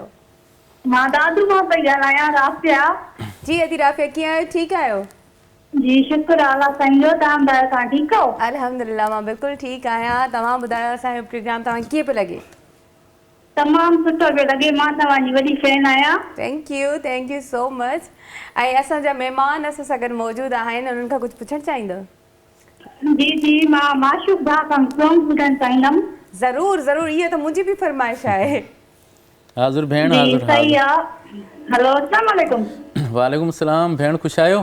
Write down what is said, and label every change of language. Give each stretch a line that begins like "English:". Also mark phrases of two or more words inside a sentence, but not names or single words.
Sindhi: मां दादू मां पई ॻाल्हायां राफ़िया। जी अदी राफ़िया कीअं आहियो ठीकु आहियो? जी शुक्र अल्लाह साईं जो तव्हां ॿुधायो तव्हां ठीकु आहियो? अल्हम्दुलिल्लाह मां बिल्कुलु ठीकु आहियां। तव्हां ॿुधायो असांजो प्रोग्राम तव्हां कीअं पियो लॻे? तमामु सुठो पियो लॻे मां तव्हांजी वॾी फैन आहियां।
English: thank you so much.
Sindhi: ऐं असांजा महिमान असां सां गॾु मौजूदु आहिनि उन्हनि खां कुझु पुछणु चाहींदव? जी जी मां माशूक भाउ खां सॉन्ग ॿुधणु चाहींदमि। ज़रूरु ज़रूरु इहा त मुंहिंजी बि फरमाइश आहे। हाज़ुर भेण हाज़ुर सही आहे। हेलो
Arabic: السلام عليكم. وعليكم السلام
Sindhi: भेण ख़ुशि आहियो?